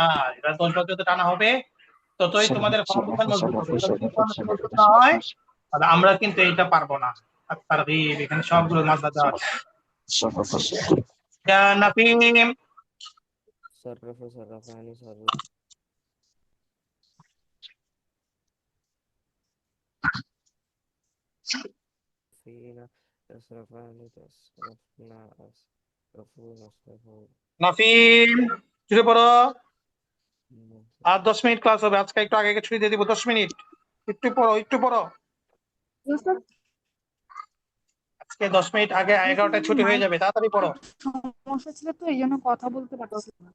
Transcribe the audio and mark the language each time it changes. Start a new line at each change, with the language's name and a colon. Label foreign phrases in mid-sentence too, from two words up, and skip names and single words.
Bangla: এটা 10 বার যত টানা হবে, ততই তোমাদের ফাউন্ডেশন মজবুত হবে। এটা যদি ফাউন্ডেশন মজবুত না হয়, তাহলে আমরা কিন্তু এটা পারবো না। আত-তারগীব, এখানে সবগুলো মাসদার দেওয়া আছে।
Arabic: صرف
Bangla: ইয়া নাফিম,
Arabic: صرف صرفان صرفين تصرفان تصرفنا أسرفون أسرفون
Bangla: নাফিম শুরু করো। আর 10 মিনিট ক্লাস হবে আজকে, একটু আগে ছুটি দিয়ে দিব 10 মিনিট। একটু পড়ো, একটু পড়ো। আজকে 10 মিনিট আগে 11টায় ছুটি হয়ে যাবে, তাড়াতাড়ি পড়ো। সমস্যা ছিল তো এই জন্য কথা বলতে পারছি না।